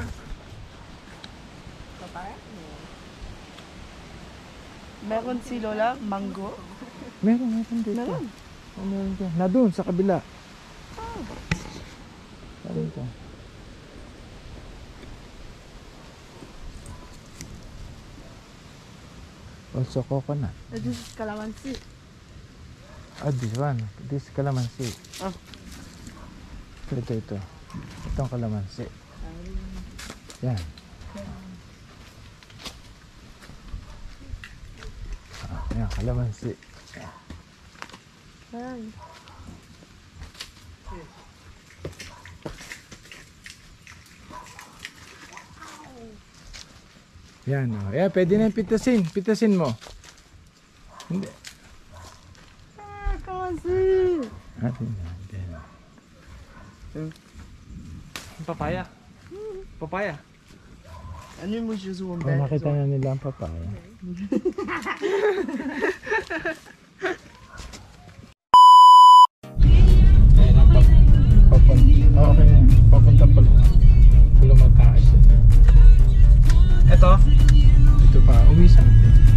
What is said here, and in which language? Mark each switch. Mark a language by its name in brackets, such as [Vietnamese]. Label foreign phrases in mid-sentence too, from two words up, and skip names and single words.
[Filipino] Papaya? Meron si Lola mango. Meron dito. Meron dyan. Na doon sa kabila. Dito. [English] Also coconut. This is calamansi. This one. This calamansi. [Filipino] Ito. Itong calamansi. Yan. Yan, calamansi. Yan, oh. Yeah, pwede na yung pitasin. Pitasin mo. Hindi. Calamansi. Papaya. Papaya. [Dutch] En nu moet je zo een [Filipino] Nakita na nila ang papaya. Okay na. Papunta pa. Lumataas siya. Ito. Ito pa. Uwi sa atin.